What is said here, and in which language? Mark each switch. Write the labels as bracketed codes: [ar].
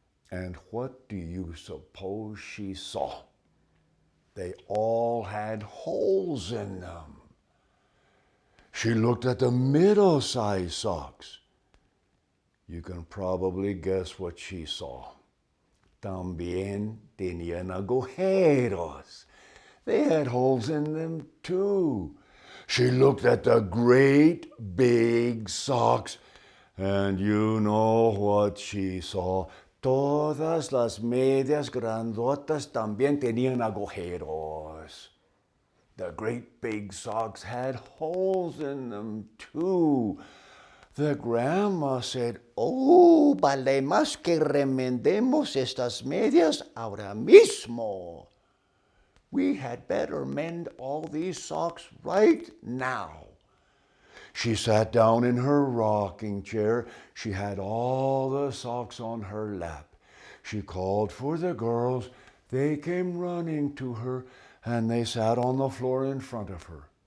[en] And what do you suppose she saw? They all had holes in them. She looked at the middle-sized socks. You can probably guess what she saw. [es] También tenían agujeros. [en] They had holes in them too. She looked at the great big socks, and you know what she saw. [es] Todas las medias grandotas también tenían agujeros. [en] The great big socks had holes in them too. The grandma said, [es] "Oh, vale más que remendemos estas medias ahora mismo. [en] We had better mend all these socks right now." She sat down in her rocking chair. She had all the socks on her lap. She called for the girls. They came running to her, and they sat on the floor in front of her.